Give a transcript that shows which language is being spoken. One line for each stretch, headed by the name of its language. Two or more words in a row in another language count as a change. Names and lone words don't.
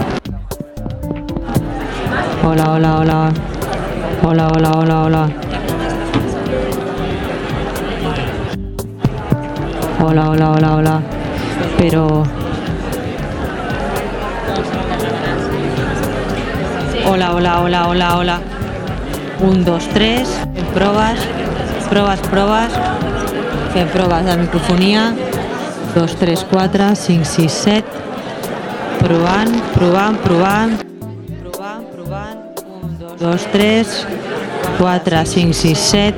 Spanish: Hola, hola, hola. Hola, hola, hola, hola. Hola, hola, hola, hola. Pero... Hola, hola, hola, hola, hola. 1, 2, 3.
Catalan: Fem proves. Proves. Fem proves de microfonia. 2, 3, 4, 5, 6, 7. Provant. 1, 2, 3, 4, 5, 6, 7.